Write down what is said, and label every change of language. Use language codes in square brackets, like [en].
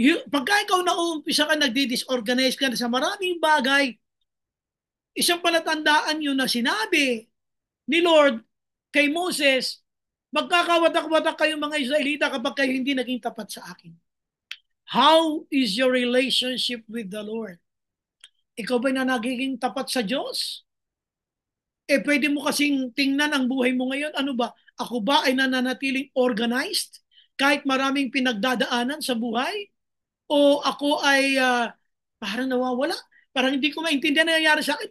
[tl] Pagka ikaw nauumpisa ka nagdi-disorganize ka na sa maraming bagay, isang palatandaan yun na sinabi ni Lord kay Moses, magkakawatak-watak kayo mga Israelita kapag kayo hindi naging tapat sa akin. [en] How is your relationship with the Lord? [tl] Ikaw ba na nagiging tapat sa Diyos? Pwede mo kasing tingnan ang buhay mo ngayon. Ano ba? Ako ba ay nananatiling organized kahit maraming pinagdadaanan sa buhay? O ako ay parang nawawala? Parang hindi ko maintindihan na nangyayari sa akin.